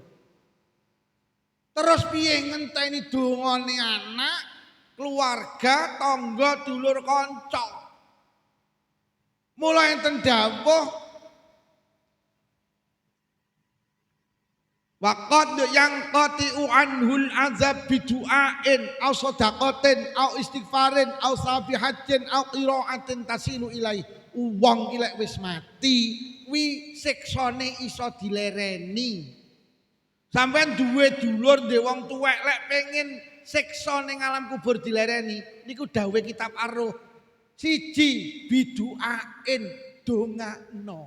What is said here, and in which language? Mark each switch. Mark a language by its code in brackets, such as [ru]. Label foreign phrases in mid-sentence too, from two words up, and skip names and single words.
[jv] Terus piye ngenteni dongane anak, keluarga, tangga, dulur kanca. Mula enten dawuh [ar] وقد ينقطع عنه العذاب بدعاء أو صدقة أو استغفار أو تسبيحة أو قراءة تصل إليه. [jv] Wong ki lek wis mati kuwi siksane iso dilereni. Sampeyan duwe dulur ndek wong tuwek lek pengin siksa ning alam kubur dilereni niku dawuhe kitab Ar-Ruh. Siji biduain dongakno.